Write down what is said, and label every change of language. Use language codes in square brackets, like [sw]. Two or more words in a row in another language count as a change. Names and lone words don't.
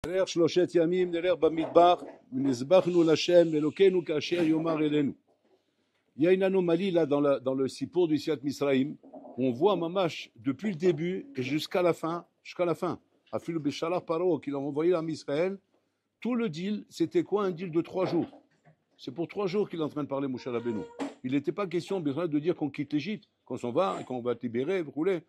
[he] דרך שלושת ימים נלך במדבר ונזבחנו לשם אלוקינו כאשר יאמר אלינו. [fr] Il y a une anomalie là dans le Sippour du [he] יציאת מצרים. [fr] On voit Mamash depuis le début et jusqu'à la fin. [he] אפילו בשלח פרעה, [fr] qu'il a envoyé à Israël. Tout le deal, c'était quoi? Un deal de 3 jours. C'est pour 3 jours qu'il est en train de parler, Moshe Rabbeinu. Il n'était pas question de dire qu'on quitte l'Égypte, qu'on s'en va et qu'on va être libéré, rouler.